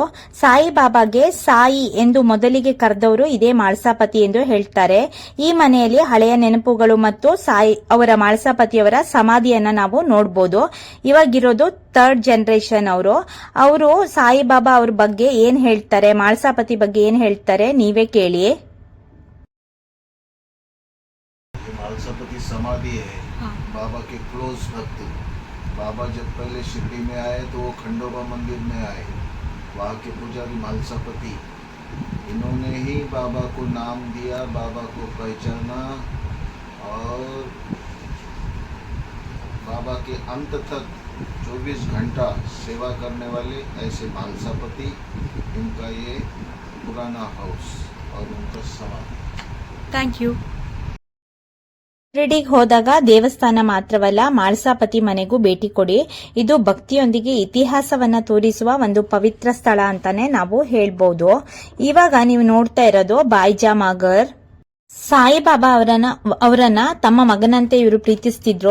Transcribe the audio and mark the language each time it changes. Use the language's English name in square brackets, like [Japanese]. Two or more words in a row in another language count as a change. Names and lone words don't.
[Kannada] ಸಾಯಿಬಾಬಾಗೆ ಸಾಯಿ ಎಂದು ಮೊದಲಿಗೆ ಕರೆದವರು ಇದೇ ಮಾಳಸಾಪತಿ ಎಂದು ಹೇಳ್ತಾರೆ. ಈ ಮನೆಯಲ್ಲಿ ಹಳೆಯ ನೆನಪುಗಳು ಮತ್ತು ಸಾಯಿ ಅವರ ಮಾಳಸಾಪತಿಯವರ ಸಮಾಧಿಯನ್ನ ನಾವು ನೋಡಬಹುದು. ಇವಾಗಿರೋದು [English] 3rd generation [Kannada] ಅವರು ಸಾಯಿಬಾಬಾ ಅವ್ರ ಬಗ್ಗೆ ಏನ್ ಹೇಳ್ತಾರೆ, ಮಾಳಸಾಪತಿ ಬಗ್ಗೆ ಏನ್ ಹೇಳ್ತಾರೆ ನೀವೇ ಕೇಳಿ. [Hindi] मालसापति समाधि है, बाबा के क्लोज भक्त। बाबा जब पहले शिरडी में आए तो वो खंडोबा मंदिर में आए, वहाँ के पुजारी मालसापति, इन्होंने ही बाबा को नाम दिया, बाबा को पहचाना और बाबा के अंत तक 24 घंटा सेवा करने वाले ऐसे मालसापति, इनका ये पुराना हाउस और उनका समाधि। [English] thank you. [Kannada] ಶಿರಡಿಗೆ ಹೋದಾಗ ದೇವಸ್ಥಾನ ಮಾತ್ರವಲ್ಲ, ಮಾಳಸಾಪತಿ ಮನೆಗೂ ಭೇಟಿ ಕೊಡಿ. ಇದು ಭಕ್ತಿಯೊಂದಿಗೆ ಇತಿಹಾಸವನ್ನ ತೋರಿಸುವ ಒಂದು ಪವಿತ್ರ ಸ್ಥಳ ಅಂತಾನೆ ನಾವು ಹೇಳ್ಬಹುದು. ಇವಾಗ ನೀವು ನೋಡ್ತಾ ಇರೋದು ಬಾಯ್ಜಾಮಾಗರ್. ಸಾಯಿಬಾಬಾ ಅವರನ್ನ ತಮ್ಮ ಮಗನಂತೆ ಇವರು ಪ್ರೀತಿಸ್ತಿದ್ರು.